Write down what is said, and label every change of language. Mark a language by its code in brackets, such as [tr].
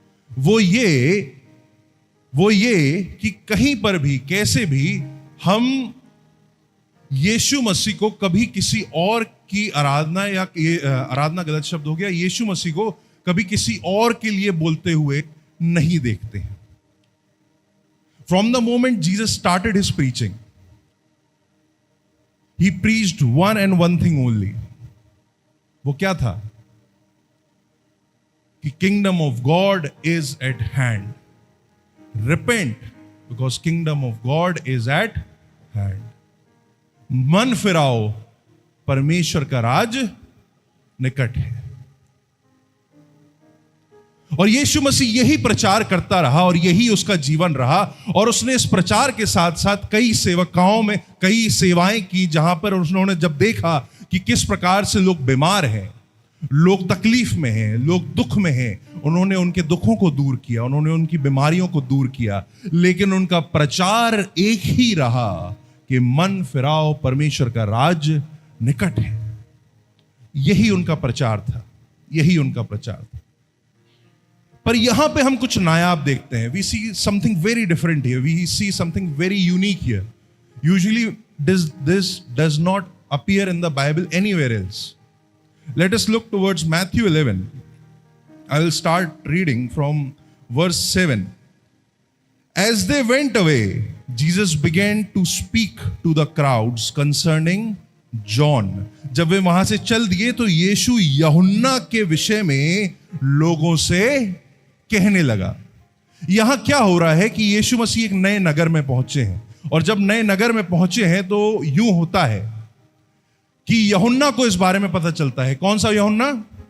[hi] वो ये कि कहीं पर भी कैसे भी हम यीशु मसीह को कभी किसी और की आराधना, या आराधना गलत शब्द हो गया, यीशु मसीह को कभी किसी और के लिए बोलते हुए नहीं देखते हैं। [en] From the moment Jesus started his preaching, he preached one and one thing only. [hi] वो क्या था? [en] कि kingdom of God is at hand. Repent because kingdom of God is at hand. [hi] मन फिराओ, परमेश्वर का राज निकट है। और यीशु मसीह यही प्रचार करता रहा और यही उसका जीवन रहा, और उसने इस प्रचार के साथ साथ कई सेवकाओं में कई सेवाएं की, जहां पर उन्होंने जब देखा कि किस प्रकार से लोग बीमार हैं, लोग तकलीफ में हैं, लोग दुख में हैं, उन्होंने उनके दुखों को दूर किया, उन्होंने उनकी बीमारियों को दूर किया। लेकिन उनका प्रचार एक ही रहा कि मन फिराओ, परमेश्वर का राज निकट है। यही उनका प्रचार था, यही उनका प्रचार था। पर यहां पे हम कुछ नायाब देखते हैं। [en] We see something very different here, we see something very unique here. Usually this does not appear in the Bible anywhere else. Let us look towards Matthew 11. I will start reading from verse 7. As they went away, Jesus began to speak to the crowds concerning John. [hi] जब वे वहां से चल दिए तो यीशु यूहन्ना के विषय में लोगों से कहने लगा। यहां क्या हो रहा है कि यीशु मसीह एक नए नगर में पहुंचे हैं, और जब नए नगर में पहुंचे हैं तो यूं होता है कि यूहन्ना को इस बारे में पता चलता है। कौन सा यूहन्ना?